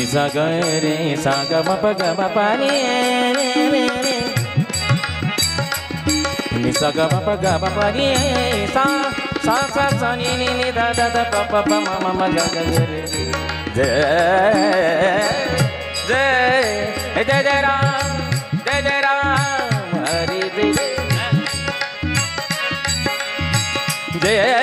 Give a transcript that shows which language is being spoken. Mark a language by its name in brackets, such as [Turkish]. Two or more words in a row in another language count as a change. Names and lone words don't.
[Hindi] ग रे सा ग म प ग म प नि रे नि सा ग म प ग म प नि सा सा सा सा नि नि नि दा दा दा प प प म म म ग ग रे जय जय जय जय राम हरि जय जय